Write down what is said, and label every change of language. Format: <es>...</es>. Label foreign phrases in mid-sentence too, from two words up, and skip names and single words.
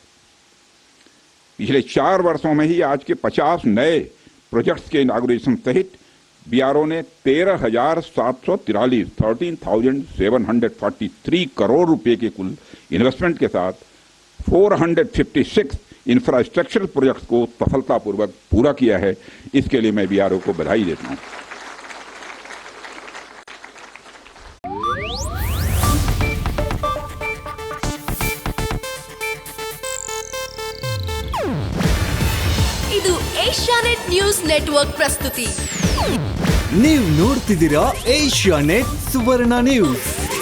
<hi>पिछले 4 वर्षों में ही आज के 50 नए प्रोजेक्ट्स के इनॉग्रेशन सहित बीआरओ ने 13,743 करोड़ रुपए के कुल इन्वेस्टमेंट के साथ 456</hi> <en>infrastructural projects</en> <hi>को सफलतापूर्वक पूरा किया है। इसके लिए मैं बीआरओ को बधाई देता हूं।</hi> <kn>ಇದು ಏಷ್ಯಾನೆಟ್ ನ್ಯೂಸ್ ನೆಟ್ವರ್ಕ್ ಪ್ರಸ್ತುತಿ. ನೀವು ನೋಡ್ತಿದ್ದೀರಾ ಏಷ್ಯಾನೆಟ್ ಸುವರ್ಣ ನ್ಯೂಸ್.</kn>